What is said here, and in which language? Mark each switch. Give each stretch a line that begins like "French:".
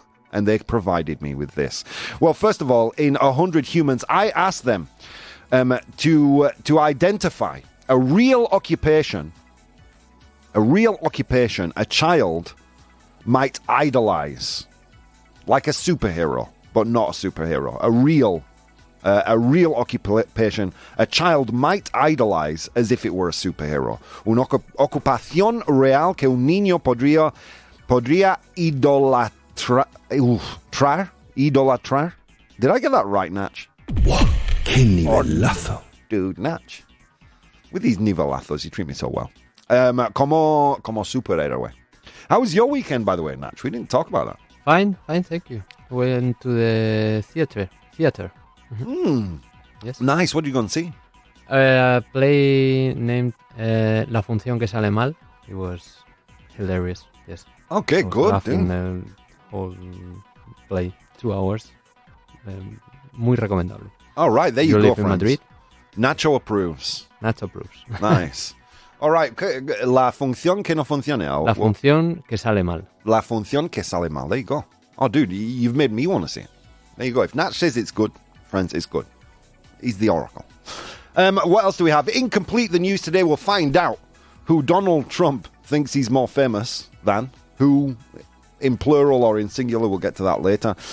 English: And they provided me with this. Well, first of all, in 100 Humans, I asked them to identify a real occupation a child might idolize, like a superhero, but not a superhero. A real occupation a child might idolize as if it were a superhero.
Spanish: Una ocupación real que un niño podría idolatrar.
English: Did I get that right, Natch?
Spanish: Wow, qué nivelazo.
English: Dude, Natch. With these nivelazos, you treat me so well.
Spanish: Como superhéroe.
English: How was your weekend, by the way, Natch? We didn't talk about that. Fine, thank you. Went to the theater. Yes. Nice. What did you go and see? A play named La Función que Sale Mal. It was hilarious. Yes. Okay, good. The whole play, 2 hours.
Spanish: Muy recomendable.
English: All right, there you go, live friends. In Madrid. Nacho approves. Nice. All right, la función que no funcione.
Spanish: La función que sale mal.
English: La función que sale mal. There you go. Oh, dude, you've made me want to see it. There you go. If Natch says it's good, friends, it's good. He's the oracle. What else do we have? Incomplete the news today. We'll find out who Donald Trump thinks he's more famous than, who in plural or in singular, we'll get to that later.